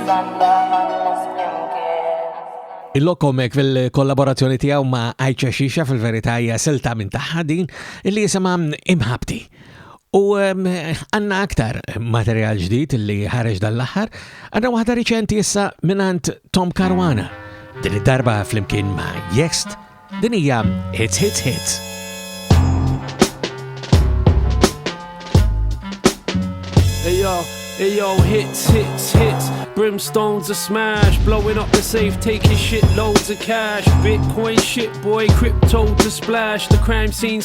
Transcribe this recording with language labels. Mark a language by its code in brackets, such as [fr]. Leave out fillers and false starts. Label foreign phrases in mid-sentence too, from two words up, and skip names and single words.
[mt] Il-Lokko mek fil-kollaborazzjoni tiegħu ma' Aicha Xixa fil-verità hija silta minn tagħha din illi jisimha Imħabbti. U għanna aktar materjal ġdid li ħareġ dal-aħħar, għanna waħda riċenti issa minant Caruana. Din id-darba flimkien ma' Jehst, din hija Hits Hits Hits. [en] Ayo, hits, brimstones a smash, blowing up the safe, taking shit loads of cash, Bitcoin shit boy, crypto to splash, the crime scene's